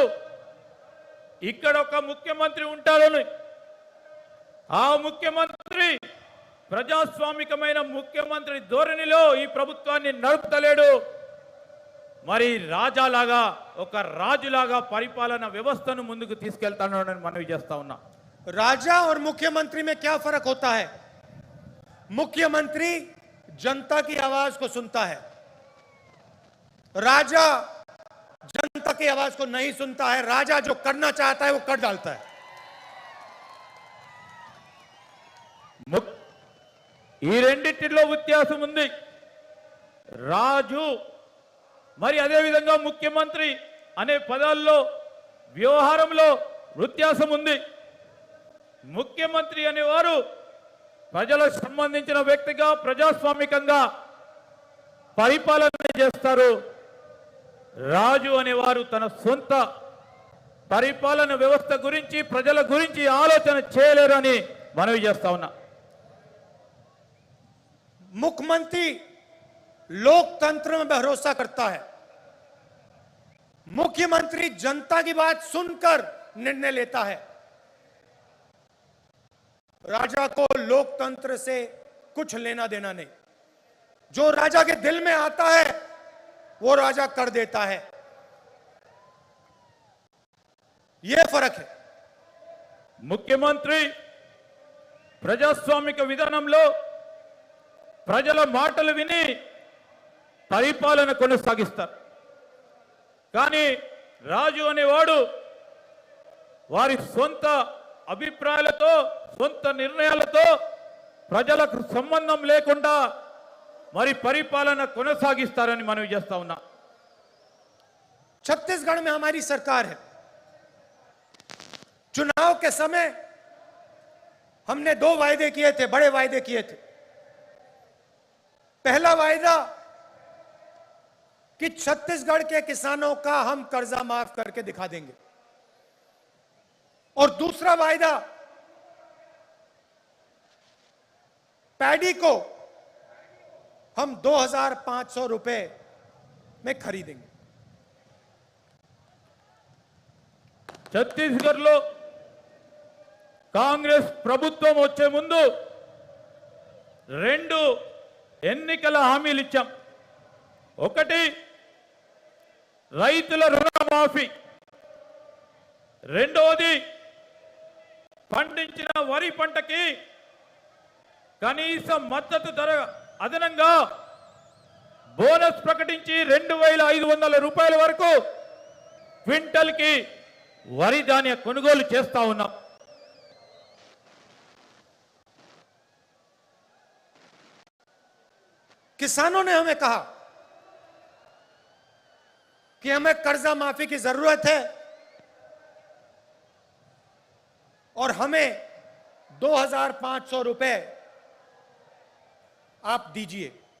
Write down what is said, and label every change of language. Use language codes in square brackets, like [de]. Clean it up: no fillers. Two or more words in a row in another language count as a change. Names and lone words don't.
[te] ఇక్కడ ఒక ముఖ్యమంత్రి ఉంటాడని, ఆ ముఖ్యమంత్రి ప్రజాస్వామికమైన ముఖ్యమంత్రి ధోరణిలో ఈ ప్రభుత్వాన్ని నడుపుతలేడు. మరి రాజాలాగా, ఒక రాజులాగా పరిపాలన వ్యవస్థను ముందుకు తీసుకెళ్తానని మనవి చేస్తా ఉన్నా. [hi] राजा और मुख्यमंत्री में क्या फर्क होता है? मुख्यमंत्री जनता की आवाज को सुनता है, राजा जनता की आवाज को नहीं सुनता है। राजा जो करना चाहता है वो कर डालता है। [te] ఈ రెండిటిలో వ్యత్యాసం ఉంది. రాజు మరి అదే విధంగా ముఖ్యమంత్రి అనే పదాల్లో వ్యవహారంలో వ్యత్యాసం ఉంది. ముఖ్యమంత్రి అనేవారు ప్రజలకు సంబంధించిన వ్యక్తిగా ప్రజాస్వామికంగా పరిపాలన చేస్తారు. రాజు అనేవారు తన సొంత పరిపాలన వ్యవస్థ గురించి, ప్రజల గురించి ఆలోచన చేయలేరని మనవి చేస్తా ఉన్నా. [hi] मुख्यमंत्री लोकतंत्र में भरोसा करता है। मुख्यमंत्री जनता की बात सुनकर निर्णय लेता है। राजा को लोकतंत्र से कुछ लेना देना नहीं। जो राजा के दिल में आता है वो राजा कर देता है। यह फर्क है। [te] ముఖ్యమంత్రి ప్రజాస్వామిక విధానంలో ప్రజల మాటలు విని పరిపాలన కొనసాగిస్తారు. కానీ రాజు అనేవాడు వారి సొంత అభిప్రాయాలతో, సొంత నిర్ణయాలతో ప్రజలకు సంబంధం లేకుండా మరి పరిపాలన కొనసాగిస్తారని మనవి చేస్తా ఉన్నా. [hi] छत्तीसगढ़ में हमारी सरकार है। चुनाव के समय हमने 2 वायदे किए थे, बड़े वायदे किए थे। पहला वायदा कि छत्तीसगढ़ के किसानों का हम कर्जा माफ करके दिखा देंगे, और दूसरा वायदा पैडी को हम 2,500 रुपए में खरीदेंगे। [te] ఛత్తీస్గఢ్లో కాంగ్రెస్ ప్రభుత్వం వచ్చే ముందు 2 ఎన్నికల హామీలు ఇచ్చాం. ఒకటి రైతుల రుణమాఫీ, రెండవది పండించిన వరి పంటకి కనీస మద్దతు ధర అదనంగా బోనస్ ప్రకటించి 2,500 రూపాయల వరకు క్వింటల్కి వరి ధాన్య కొనుగోలు చేస్తా ఉన్నాం. [hi] किसानों ने हमें कहा कि हमें कर्जा माफी की जरूरत है और हमें 2,500 रुपए आप दीजिए।